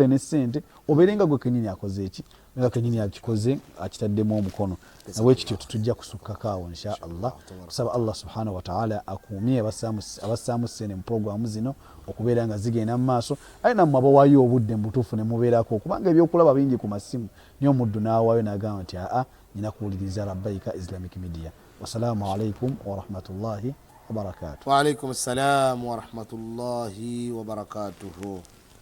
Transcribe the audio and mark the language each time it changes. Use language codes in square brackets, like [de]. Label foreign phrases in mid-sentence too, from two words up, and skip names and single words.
[lg] n'essente obeerenga gwe kennyini akoze eki nga kennyini akikoze akitaddemu omukono nawe kityo tutujja kusukkako awo [ar] إن شاء الله [lg] tusaba [ar] الله سبحانه وتعالى [lg] akuumye abassaamu ssente mu programu zino okubeera nga zigenda mu maaso ali nammwe abawaayo obudde mu butuufu ne mubeerako kubanga ebyokulaba bingi ku masimu niyo omuddu n'awaayo n'agamba nti nina kuwuliriza Rabbaika Islamic Media. [ar] والسلام عليكم ورحمة الله وبركاته. وعليكم السلام ورحمة الله وبركاته.